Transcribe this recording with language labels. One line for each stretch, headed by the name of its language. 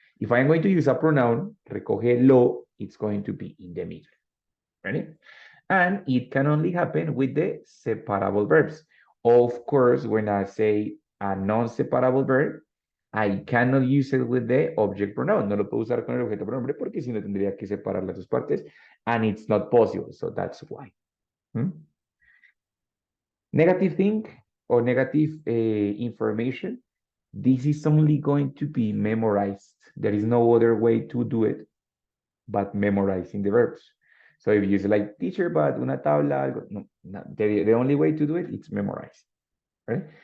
English: If I'm going to use a pronoun,
Spanish: recógelo,
English: it's going to be in the middle. Ready? And it can only happen with the separable verbs. Of course, when I say a non-separable verb, I cannot use it with the object pronoun.
Spanish: No lo puedo usar con el objeto pronombre porque si no tendría que separar las dos partes,
English: and it's not possible. So that's why. Negative thing or negative information, this is only going to be memorized. There is no other way to do it but memorizing the verbs. So if you say like teacher, but
Spanish: una tabla, algo, no,
English: the only way to do it, it's memorize, right?